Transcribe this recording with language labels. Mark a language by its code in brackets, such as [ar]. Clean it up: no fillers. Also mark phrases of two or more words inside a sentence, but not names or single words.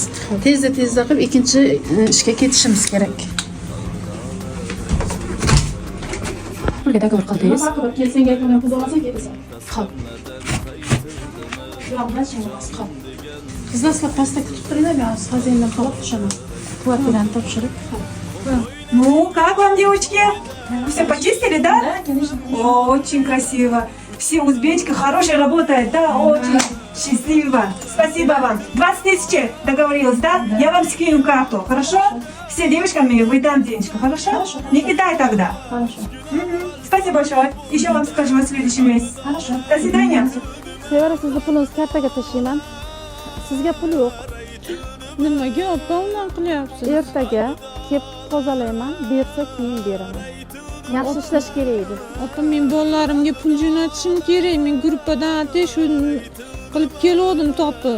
[uz] Tezda qilib ikkinchi ishga ketishimiz kerak. Pulga dogovor qildingiz? Kelsang gapimni qilib olsang ketasan. Xo'p. Yo'q, bas emas, xo'p. Qizlar sizlar pastda kutib turinglar, men xazindan qolib tushaman. Kvartirani topshirib. [ru] Ну, как вам, девочки? Все почистили, да? Да, конечно. Очень красиво. Все узбечка хорошая работает, да, очень счастливо. Спасибо вам. 20 тысяч договорилась, да? Я вам скину карту, хорошо? Все девушками выдам денежку, хорошо? Хорошо. Не кидай тогда. Хорошо. Спасибо большое. Еще вам скажу в следующем месяце. Хорошо. До свидания. [uz] Sevara, sizni pulingizni kartaga tashlayman. Sizga pul yo'q. Nimaga opa unaqa qilyapsiz? Ertaga kelib tozalayman, bersa keyin beraman. Yaxshi ishlash kerak edi. Opa, men bolalarimga pul jo'natishim kerak. Men gruppadan shu qilib keldim topib.